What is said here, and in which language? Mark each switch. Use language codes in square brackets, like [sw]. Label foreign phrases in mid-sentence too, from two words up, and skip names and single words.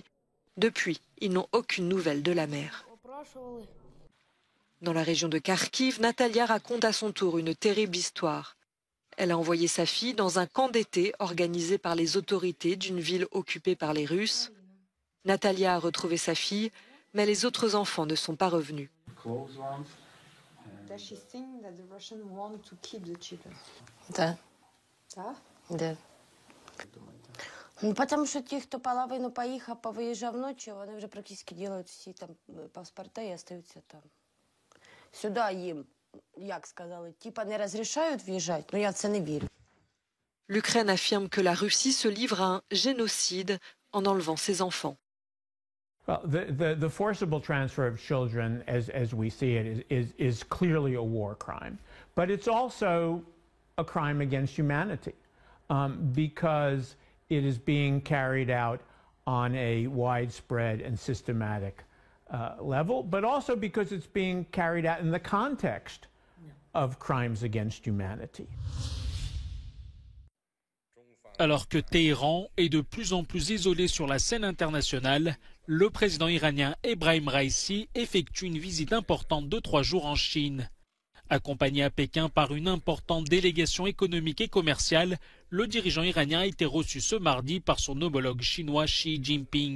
[fr] Depuis, ils n'ont aucune nouvelle de la mère. Dans la région de Kharkiv, Natalia raconte à son tour une terrible histoire. Elle a envoyé sa fille dans un camp d'été organisé par les autorités d'une ville occupée par les Russes. Natalia a retrouvé sa fille, mais les autres enfants ne sont pas revenus. [ru] Ну, потому что [uk] ті, хто половину поїхав, повиїжджав ночі, вони вже практично роблять всі там паспорти і остаються там. Сюди їм, як сказали, типа не розрішають в'їжджати, но я в це не вірю. [fr] L'Ukraine affirme que la Russie se livre à un génocide en enlevant ses enfants. [en] Well, the forcible transfer of children, as we see it, is clearly a war crime. But it's also a crime against humanity because it is being carried out on a widespread and systematic level, but also because it's being carried out in the context of crimes against humanity. [fr] Alors que Téhéran est de plus en plus isolé sur la scène internationale, le président iranien Ebrahim Raïssi effectue une visite importante de 3 jours en Chine. Accompagné à Pékin par une importante délégation économique et commerciale, le dirigeant iranien a été reçu ce mardi par son homologue chinois Xi Jinping.